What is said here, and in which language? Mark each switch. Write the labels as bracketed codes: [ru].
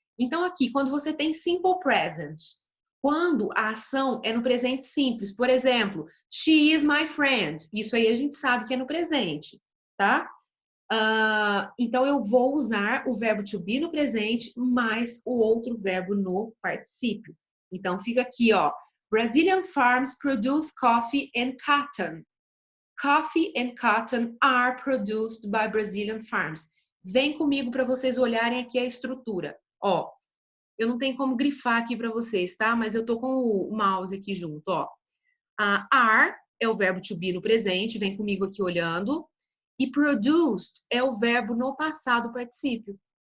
[pt] Então, aqui, quando você tem simple present, quando a ação é no presente simples, por exemplo, [en] she is my friend, [pt] isso aí a gente sabe que é no presente, tá? Então, eu vou usar o verbo to be no presente mais o outro verbo no particípio. Então, fica aqui, ó. [en] Brazilian farms produce coffee and cotton. Coffee and cotton are produced by Brazilian farms. [pt] Vem comigo para vocês olharem aqui a estrutura. Ó, eu não tenho como grifar aqui para vocês, tá? Mas eu tô com o mouse aqui junto, ó. Are é o verbo to be no presente, vem comigo aqui olhando. E produced é o verbo no passado particípio.